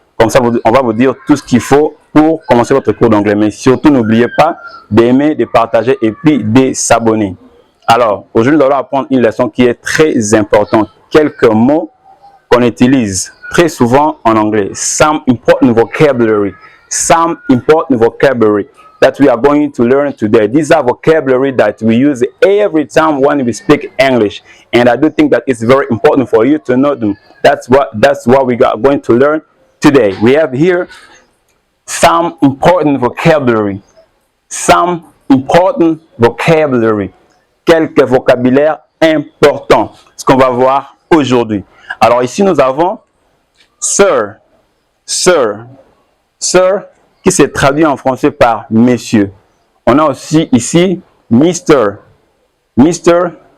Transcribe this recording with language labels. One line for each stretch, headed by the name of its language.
French: Comme ça, on va vous dire tout ce qu'il faut pour commencer votre cours d'anglais. Mais surtout, n'oubliez pas d'aimer, de partager et puis de s'abonner. Alors, aujourd'hui, nous allons apprendre une leçon qui est très importante. Quelques mots qu'on utilise très souvent en anglais.
English: Some important vocabulary. Some important vocabulary that we are going to learn today. These are vocabulary that we use every time when we speak English, and I do think that it's very important for you to know them. That's what we are going to learn today. We have here some important vocabulary. Some important vocabulary.
French: Quelques vocabulaires importants. Ce qu'on va voir aujourd'hui. Alors ici nous avons sir, sir, sir, qui s'est traduit en français par monsieur. On a aussi ici Mr. Mr.